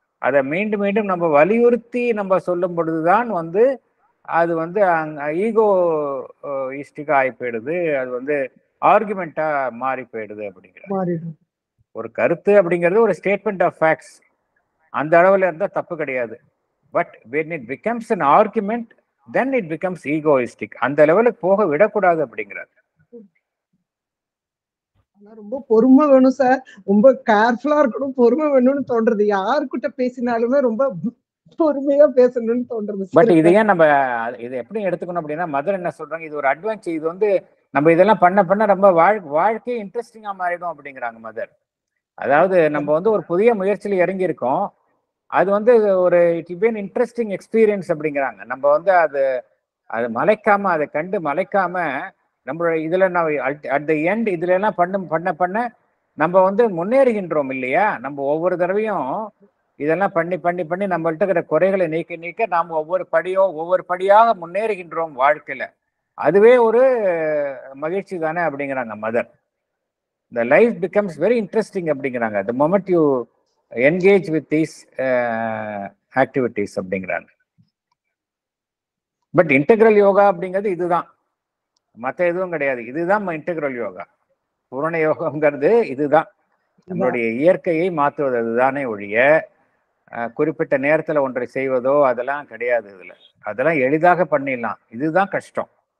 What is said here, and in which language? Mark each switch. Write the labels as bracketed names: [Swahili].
[Tamil] அதை மீண்டும் மீண்டும் நம்ம வலியுறுத்தி நம்ம சொல்லும் பொழுதுதான் வந்து அது வந்து ஈகோ ஈஸ்டிக்கா ஆகி போயிடுது, அது வந்து ஆர்குமெண்டா மாறி போயிடுது அப்படிங்கிறாரு. ஒரு கருத்து அப்படிங்கிறது ஒரு [English] statement of facts, [Tamil] அந்த அளவுல இருந்தா தப்பு கிடையாது. [English] But when it becomes an argument then it becomes egoistic. [Tamil] அந்த லெவலுக்கு போக விடக்கூடாது அப்படிங்கிறார். ரொம்ப பொறுமை வேணும் சார், ரொம்ப கேர்ஃபுல்லா இருக்கணும், பொறுமை வேணும்னு தோன்றது. யாருக்கிட்ட பேசினாலுமே ரொம்ப பொறுமையா பேசணும்னு தோன்றது. பட் இது ஏன் நம்ம இதை எப்படி எடுத்துக்கணும் அப்படின்னா மதர் என்ன சொல்றாங்க, இது ஒரு அட்வான்ஸ். இது வந்து நம்ம இதெல்லாம் பண்ண பண்ண ரொம்ப வாழ்க்கையே இன்ட்ரெஸ்டிங்கா மாறிடும் அப்படிங்கிறாங்க மதர். அதாவது நம்ம வந்து ஒரு புதிய முயற்சியில இறங்கி இருக்கோம், அது வந்து ஒரு [English] it be an interesting experience [Tamil] அப்படிங்கிறாங்க. நம்ம வந்து அது மலைக்காம, அதை கண்டு மலைக்காம நம்மளோட இதுல நான் [English] at the end [Tamil] இதுல எல்லாம் பண்ண நம்ம வந்து முன்னேறுகின்றோம் இல்லையா. நம்ம ஒவ்வொரு தடவையும் இதெல்லாம் பண்ணி நம்மள்ட்ட இருக்கிற குறைகளை நீக்க நாம் ஒவ்வொரு படியாக முன்னேறுகின்றோம் வாழ்க்கையில. அதுவே ஒரு மகிழ்ச்சி தானே அப்படிங்கிறாங்க mother. [English] The life becomes very interesting [Tamil] அப்படிங்கிறாங்க [English] the moment you engage with these activities [Tamil] அப்படிங்கிறாங்க. பட் இன்டெக்ரல் யோகா அப்படிங்கிறது இதுதான், மற்ற எதுவும் கிடையாது. இதுதான் இன்டெக்ரல் யோகா. பூரண யோகங்கிறது இதுதான். நம்மளுடைய இயற்கையை மாற்றுவது அதுதானே ஒழிய குறிப்பிட்ட நேரத்துல ஒன்றை செய்வதோ அதெல்லாம் கிடையாது. இதுல அதெல்லாம் எளிதாக பண்ணிடலாம், இதுதான் கஷ்டம்.